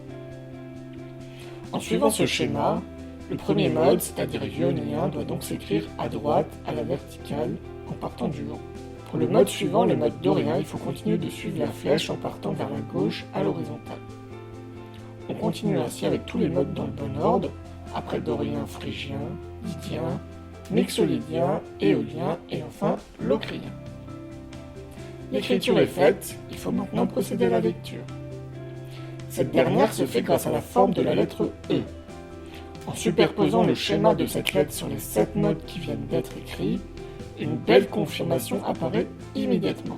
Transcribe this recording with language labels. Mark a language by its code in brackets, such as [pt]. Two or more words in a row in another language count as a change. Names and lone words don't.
[fr] En suivant ce schéma, le premier mode, c'est-à-dire ionien, doit donc s'écrire à droite, à la verticale, en partant du haut. Pour le mode suivant, le mode dorien, il faut continuer de suivre la flèche en partant vers la gauche à l'horizontale. On continue ainsi avec tous les modes dans le bon ordre, après dorien, phrygien, lydien, mixolydien, éolien et enfin locrien. L'écriture est faite, il faut maintenant procéder à la lecture. Cette dernière se fait grâce à la forme de la lettre E. En superposant le schéma de cette lettre sur les 7 modes qui viennent d'être écrits, une belle confirmation apparaît immédiatement.